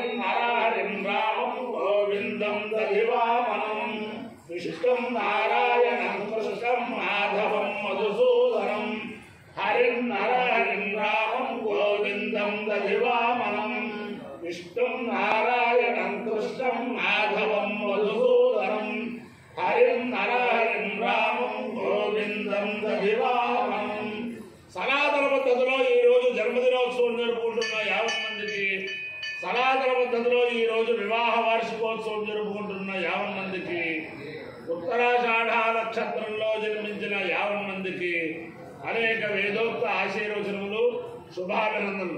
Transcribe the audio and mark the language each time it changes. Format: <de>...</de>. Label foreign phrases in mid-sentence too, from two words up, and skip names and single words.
<sa>हरिं रामं गोविंदं दधिवामनं विष्णु नारायण कृष्णं माधवं मधुसूदनं हरिं हरिं रामं गोविंदं दधिवामनं विष्णु नारायण कृष्णं माधवं मधुसूदनं हरिं हरिं रामं गोविंदं दधिवामनं</sa> <te>సనాతన పద్ధతిలో ఈ రోజు జన్మదినోత్సవం జరుపుకుంటున్న 50 మందికి సనాతన పద్ధతిలో ఈ రోజు వివాహ వార్షికోత్సవం జరుపుకుంటున్న 50 మందికి ఉత్తరాషాఢ నక్షత్రంలో జన్మించిన 50 మందికి అనేక వేదోక్త ఆశీర్వచనములు శుభాభినందనలు.</te>